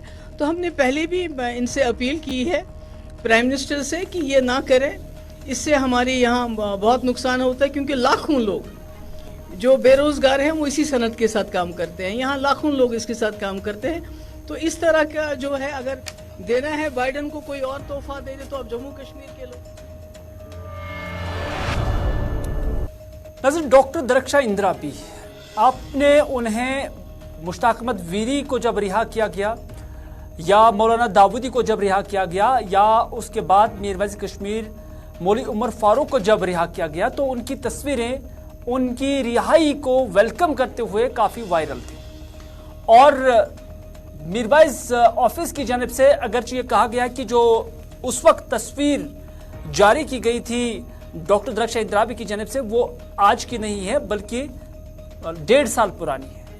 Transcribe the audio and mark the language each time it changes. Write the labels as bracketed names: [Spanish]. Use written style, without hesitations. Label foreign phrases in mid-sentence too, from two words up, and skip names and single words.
[Urdu] تو ہم نے پہلے بھی ان سے اپیل کی ہے [English] prime minister [Urdu] سے کہ یہ نہ کریں، اس سے ہمارے یہاں بہت نقصان ہوتا ہے، کیونکہ لاکھوں لوگ جو بے روزگار ہیں وہ اسی صنعت کے ساتھ کام کرتے ہیں. یہاں لاکھوں لوگ اس کے ساتھ کام کرتے ہیں۔ تو اس طرح کا جو ہے اگر دینا ہے بائیڈن کو کوئی اور تحفہ دے دے تو اب جموں کشمیر کے لوگ. ناظرین، ڈاکٹر درخشاں اندرابی، آپ نے انہیں مشتاق احمد ویری کو جب رہا کیا گیا یا مولانا داؤدی کو جب رہا کیا گیا یا اس کے بعد میر وزیر کشمیر مولوی عمر فاروق کو جب رہا کیا گیا تو ان کی تصویریں ان کی رہائی کو ویلکم کرتے ہوئے کافی وائرل تھی. اور میرواعظ آفس کی جانب سے اگرچہ یہ کہا گیا کہ جو اس وقت تصویر جاری کی گئی تھی ڈاکٹر درخشاں اندرابی کی جانب سے وہ آج کی نہیں ہے بلکہ 1.5 سال پرانی ہے.